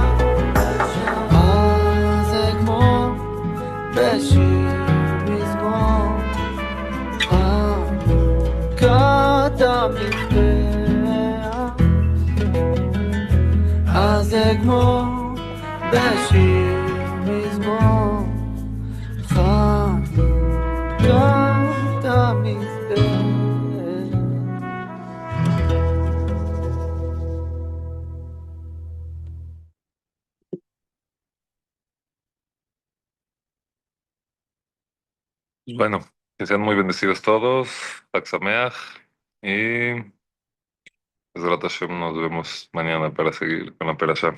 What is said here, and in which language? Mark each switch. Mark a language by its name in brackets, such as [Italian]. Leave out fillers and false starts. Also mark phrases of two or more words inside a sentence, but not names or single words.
[Hebrew] זה כמו בשיר מזמור חנוכת המזבח זה כמו בשיר מזמור חנוכת המזבח [Spanish] Bueno, que sean muy bendecidos todos, [Hebrew] חג שמח, [Spanish] y [Hebrew] בעזרת השם [Spanish] nos vemos mañana para seguir con la perashá.